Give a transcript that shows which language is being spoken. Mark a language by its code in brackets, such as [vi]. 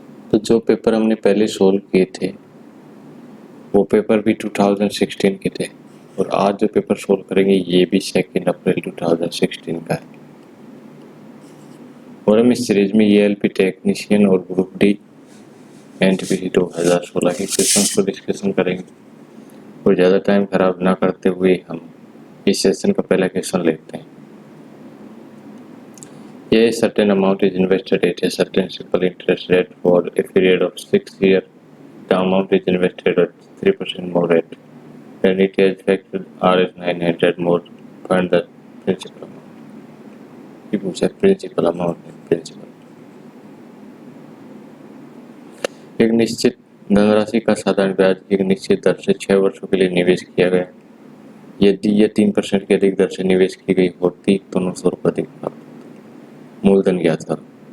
[hi] तो जो पेपर हमने पहले सोल्व किए थे वो पेपर भी 2016 के थे और आज जो पेपर सोल्व करेंगे ये भी 2 अप्रैल 2016 का है। और हम इस सीरीज में ELP टेक्नीशियन और ग्रुप डी एनटीपीसी 2016 के क्वेश्चन को डिस्कशन करेंगे। और ज़्यादा टाइम खराब ना करते हुए हम इस सेशन का पहला क्वेश्चन लेते हैं। [en] A certain amount is invested at a certain simple interest rate for a period of 6 years. The amount is invested at 3% more rate. Then it has factored Rs 900 more. Find the principal amount. [hi] ये पूछा principal amount है। Principal एक निश्चित धनराशि का साधारण ब्याज एक निश्चित दर से 6 वर्षों के लिए निवेश किया गया। यदि यह 3% की अधिक दर से निवेश की गई होती तो 900 रुपये अधिक प्राप्त। मूलधन ज्ञात करो।